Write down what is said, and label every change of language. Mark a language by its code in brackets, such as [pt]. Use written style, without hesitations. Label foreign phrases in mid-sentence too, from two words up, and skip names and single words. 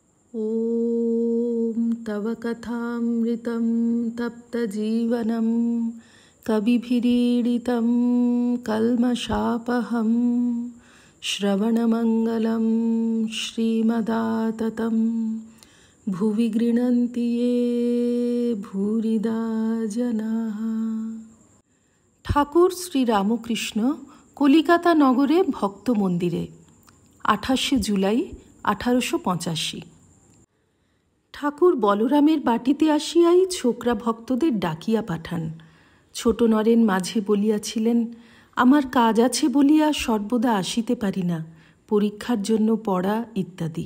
[sa] ॐ तव कथामृतं तप्तजीवनं कविभिरीडितं कल्मषापहं श्रवणमङ्गलं श्रीमदाततं भुवि गृह्णन्ति ये भूरिदा जनाः। [bn] ঠাকুর শ্রী রামকৃষ্ণ কলিকাতা নগরে ভক্ত মন্দিরে 28 জুলাই 1885। ঠাকুর বলরামের বাটিতে আসিয়াই ছোকরা ভক্তদের ডাকিয়া পাঠান। ছোট নরেন মাঝে বলিয়াছিলেন, আমার কাজ আছে বলিয়া সর্বদা আসিতে পারি না, পরীক্ষার জন্য পড়া ইত্যাদি।